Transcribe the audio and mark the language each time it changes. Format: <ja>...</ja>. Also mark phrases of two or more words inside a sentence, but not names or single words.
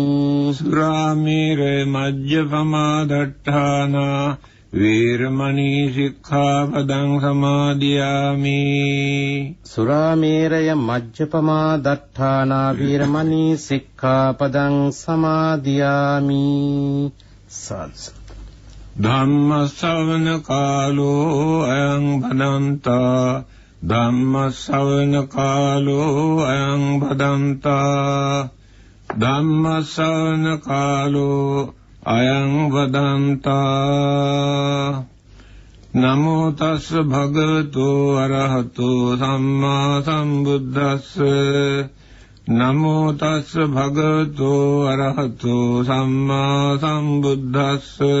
<pi>සුරාමේරය මජ්ජපමා දට්ඨානා වේරමණී සික්ඛාපදං සමාදියාමි. සුරාමේරය මජ්ජපමා දට්ඨානා වේරමණී සික්ඛාපදං සමාදියාමි. සාදු. ධම්ම ශ්‍රවණ කාලෝ අයං භදන්තා. ධම්ම ශ්‍රවණ කාලෝ අයං භදන්තා. ධම්ම ශ්‍රවණ කාලෝ අයං වදන්තා. නමෝ තස්ස භගවතු අරහතු සම්මා සම්බුද්දස්ස. නමෝ තස්ස භගවතු අරහතු සම්මා සම්බුද්දස්ස.</pi>